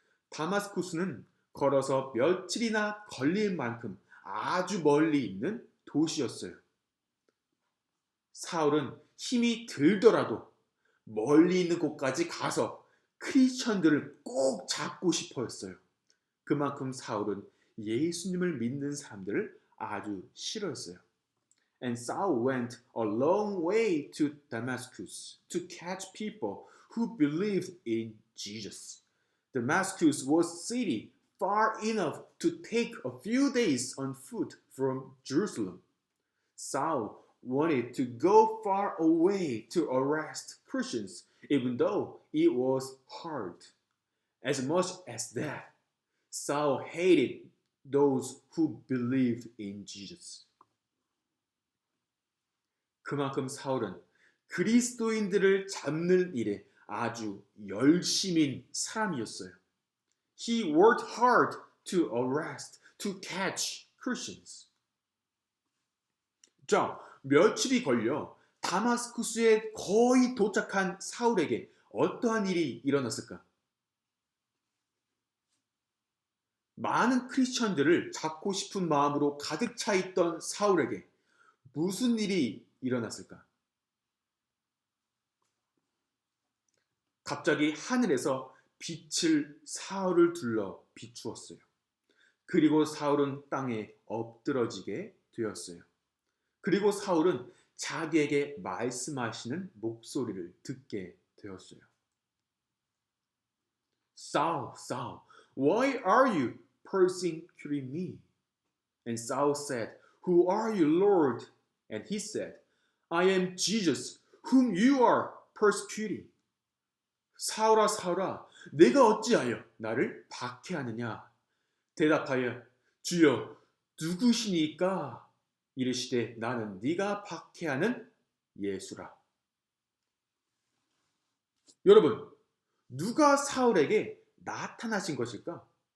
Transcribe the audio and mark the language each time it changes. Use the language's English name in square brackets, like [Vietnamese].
[Korean] 다마스쿠스는 걸어서 며칠이나 걸릴 만큼 아주 멀리 있는 도시였어요. 사울은 힘이 들더라도 멀리 있는 곳까지 가서 크리스천들을 꼭 잡고 싶어 했어요. 그만큼 사울은 예수님을 믿는 사람들을 아주 싫어했어요. [English] And Saul went a long way to Damascus to catch people who believed in Jesus. Damascus was a city far enough to take a few days on foot from Jerusalem. Saul wanted to go far away to arrest Christians, even though it was hard. As much as that, Saul hated those who believed in Jesus. [Korean] 그만큼 사울은 그리스도인들을 잡는 일에 아주 열심인 사람이었어요. [English] He worked hard to arrest, to catch Christians. [Korean] 자, 며칠이 걸려 다마스쿠스에 거의 도착한 사울에게 어떠한 일이 일어났을까? 많은 크리스천들을 잡고 싶은 마음으로 가득 차 있던 사울에게 무슨 일이 일어났을까? 갑자기 하늘에서 빛을 사울을 둘러 비추었어요. 그리고 사울은 땅에 엎드러지게 되었어요. 그리고 사울은 자기에게 말씀하시는 목소리를 듣게 되었어요. [English] Saul, Saul, why are you persecuting me? And Saul said, Who are you, Lord? And he said, I am Jesus, whom you are persecuting. [Korean] 사울아, 사울아, 내가 어찌하여 나를 박해하느냐? 대답하여, 주여, 누구시니까? 이르시되 나는 네가 박해하는 예수라. 여러분, 누가 사울에게 나타나신 것일까?